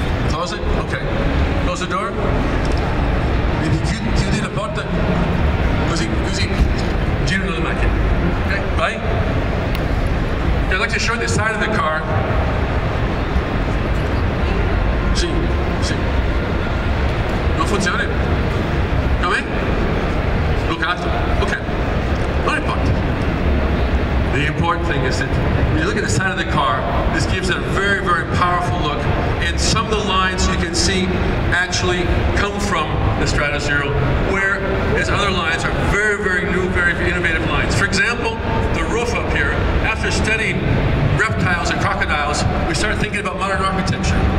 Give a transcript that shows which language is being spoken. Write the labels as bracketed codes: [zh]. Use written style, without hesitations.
[en] Close it. Okay. Close the door. [it] Chiudi la porta. Così. Giro la macchina. Okay. Vai. [en] I'd like to show the side of the car. [it] Sì. Non funziona? Come? Bloccato. Ok. Non importa. [en] the important thing is that when you look at the side of the car, this gives it a very, very powerful look. And some of the lines you can see actually come from the Strata Zero, whereas other lines are very, very new, very innovative lines. For example, the roof up here, after studying reptiles and crocodiles, we started thinking about modern architecture.